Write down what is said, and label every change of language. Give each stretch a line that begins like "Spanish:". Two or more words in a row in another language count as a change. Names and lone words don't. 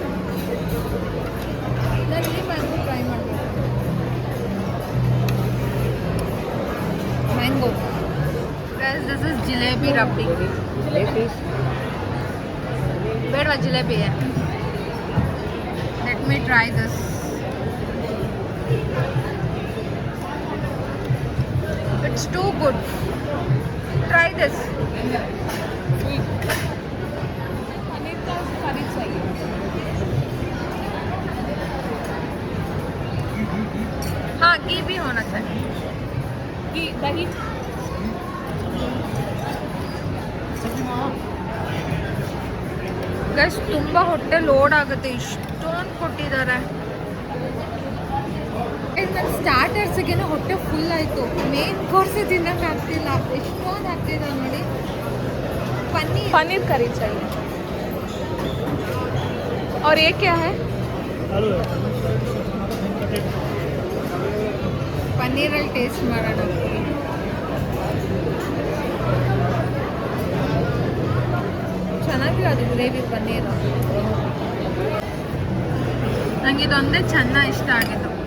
Kannada: ನಾನು ಈ
English: mango try
Kannada: ಮಾಡಬೇಕು. ಮ್ಯಾಂಗೋ.
English: guys this is jalebi rabdi.
Kannada: ಬೇಡವಾ ಜಿಲೇಬಿ?
English: let me try this. It's too good. Try this.
Hindi: पनीर का करी चाहिए. हाँ, घी भी होना चाहिए. घी दही.
Kannada: ಗೈಸ್ ತುಂಬ ಹೊಟ್ಟೆ ಲೋಡ್ ಆಗುತ್ತೆ, ಇಷ್ಟೊಂದು ಕೊಟ್ಟಿದ್ದಾರೆ. ನನ್ನ ಸ್ಟಾರ್ಟರ್ಸ್ಗೆ ಹೊಟ್ಟೆ ಫುಲ್ ಆಯಿತು,
English: main course
Kannada: ತಿನ್ನಕ್ಕೆ ಆಗ್ತಿಲ್ಲ, ಎಷ್ಟೊಂದು ಆಗ್ತಿದೆ ನೋಡಿ.
Hindi: पनीर करी चाहिए. और ये क्या है?
Kannada: ಪನ್ನೀರಲ್ಲಿ ಟೇಸ್ಟ್ ಮಾಡೋಣ. ಚೆನ್ನಾಗಿದೆ ಅದು ಗ್ರೇವಿ ಪನ್ನೀರು. ನನಗೆ ಇದೊಂದೇ ಚೆನ್ನಾಗಿ ಇಷ್ಟ ಆಗಿದ್ದು.